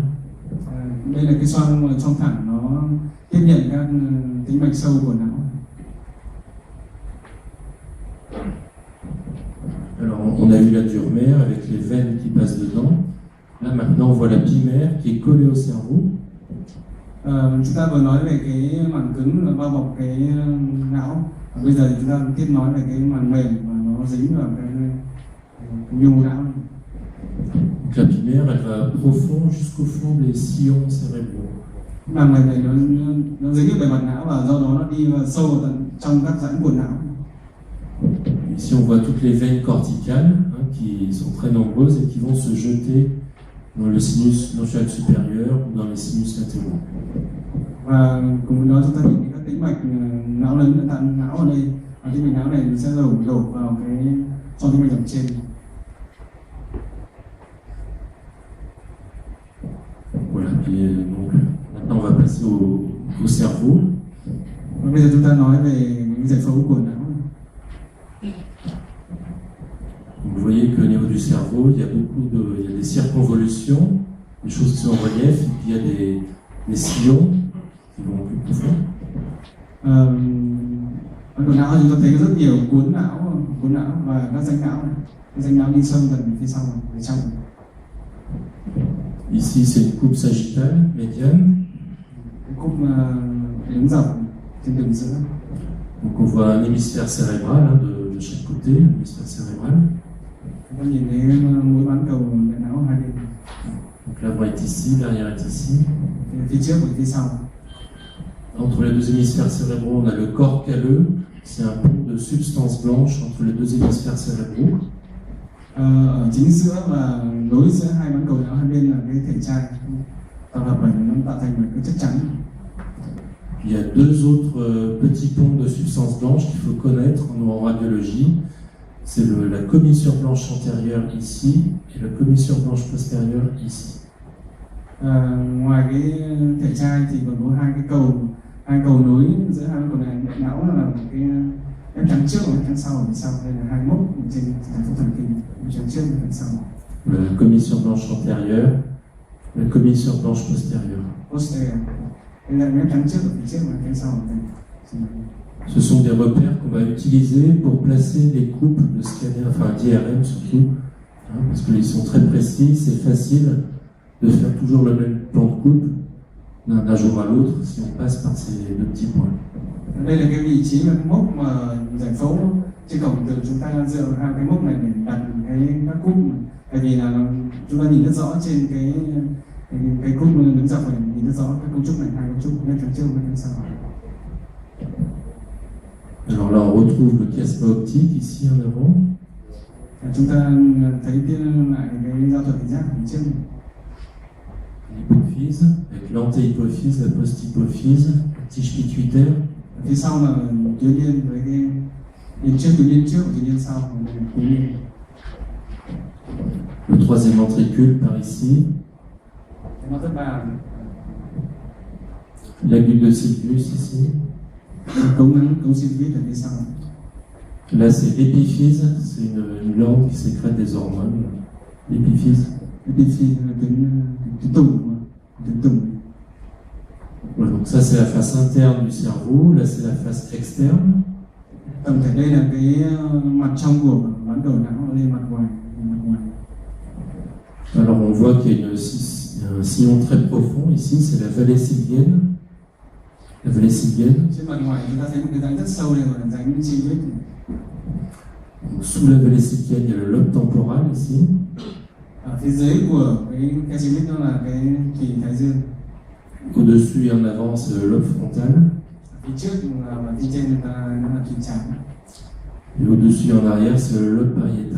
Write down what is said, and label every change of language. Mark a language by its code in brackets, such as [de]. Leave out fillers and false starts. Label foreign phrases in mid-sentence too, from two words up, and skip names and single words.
[vi] Đây là cái xoang thẳng, nó tiếp nhận các tĩnh mạch sâu của não. [fr] Alors, on a eu la dure mère avec les veines qui passent dedans. Là, maintenant, on voit la pie-mère qui est collée au cerveau. [vi] Chúng ta vừa nói về cái màng cứng là bao bọc cái não. Bây giờ thì chúng ta tiếp nói về cái màng mềm mà nó dính vào cái nhu não. [fr] Donc, la pie-mère, elle va profond jusqu'au fond des sillons cérébraux. [vi] Màng mềm này nó dính vào bề mặt não và do đó nó đi vào sâu vào tận trong các rãnh của não. [fr] Ici, on voit toutes les veines corticales qui sont très nombreuses et qui vont se jeter dans le sinus noctual supérieur ou dans les sinus latéraux. [vi] Và cùng với đó chúng ta nhìn thấy các tĩnh mạch não lớn, não ở đây, và tĩnh mạch não này sẽ đổ vào cái xoang tĩnh mạch dòng trên. [fr] Voilà. Et donc, maintenant, on va passer au cerveau. [vi] Và bây giờ chúng ta nói về những giải phẫu của não. [fr] Vous voyez qu'au niveau du cerveau, il y a des circonvolutions, des choses qui sont en relief, et puis il y a des sillons qui vont plus profond. [vi] Ở đầu não chúng ta thấy rất nhiều cuốn não và các rãnh não đi sâu dần phía sau, phía trong. [fr] Ici, c'est une coupe sagittale médiane. [vi] Cái cúp đứng dọc trên đường giữa. [fr] Donc on voit un hémisphère cérébral de chaque côté, un hémisphère cérébral. [vi] Chúng ta nhìn thấy mũi bán cầu đại não hai bên. [fr] Donc l'avant est ici, l'arrière est ici. [vi] Phía trước và phía sau. [fr] Entre les deux hémisphères cérébraux, on a le corps calleux. C'est un pont de substance blanche entre les deux hémisphères cérébraux. [vi] Ở chính giữa và nối giữa hai bán cầu não hai bên là cái thể trai tạo hợp bởi nó tạo thành một cái chất trắng. [fr] Il y a deux autres petits ponts de substance blanche qu'il faut connaître en radiologie. C'est la commissure blanche antérieure ici et la commissure blanche postérieure ici. [vi] Ngoài cái thể trai thì còn có hai cầu nối giữa hai cầu này não là một cái em trắng trước và em trắng sau ở phía sau. Đây là hai mốc trên thành phố thần kinh, trắng trước và trắng sau. [fr] La commissure blanche antérieure, la commissure blanche postérieure. Posterior. [vi] Đây là em trắng trước ở phía trước và trắng sau ở đây. [fr] Ce sont des repères qu'on va utiliser pour placer les coupes de scanner, enfin d'IRM surtout, parce qu'ils sont très précis, c'est facile de faire toujours le même plan de coupe d'un jour à l'autre si on passe par ces deux petits points. [vi] Đây là cái vị trí mà mốc mà giải phẫu trên cổng từ chúng ta dựa vào hai cái mốc này để đặt các cúp, tại vì là chúng ta nhìn rất rõ trên cái cúp đứng dọc này, nhìn rất rõ các cấu trúc này, hai cấu trúc bên phía trước và bên sau. [fr] Alors là, on retrouve le chiasma optique ici en avant. [vi] Chúng ta thấy lại cái giao thuật thị giác phía trước. [fr] L'hypophyse, avec l'antéhypophyse, la posthypophyse, la tige pituitaire. [vi] Phía sau là tuyến yên với cái tuyến trước, tuyến yên trước, tuyến yên sau, tuyến yên. [fr] Le troisième ventricule par ici. [vi] Nó thứ ba [fr] La glute de Sylvius ici. [vi] cống ngắn, cống Sylvius ở phía sau. [fr] Là, c'est l'épiphyse, c'est une glande qui sécrète des hormones. L'épiphyse. [vi] Epiphyse là tuyến tùng. [fr] Voilà, donc ça, c'est la face interne du cerveau. Là, c'est la face externe. [vi] Tổng thể đây là cái mặt trong của bán cầu não, đây mặt ngoài. [fr] Alors, on voit qu'il y a un sillon très profond ici, c'est la vallée sylvienne. La vallée sylvienne. [vi] Trên mặt ngoài chúng ta thấy một cái rãnh rất sâu này gọi là rãnh Sylvius. [fr] Donc, sous la vallée sylvienne, il y a le lobe temporal ici. [vi] Ở phía dưới của cái Sylvius đó là cái thùy thái dương. [fr] Au-dessus et en avant, c'est le lobe frontal. [vi] Phía trước và phía trên nó là thùy trán. [fr] Et au-dessus et en arrière, c'est le lobe pariétal.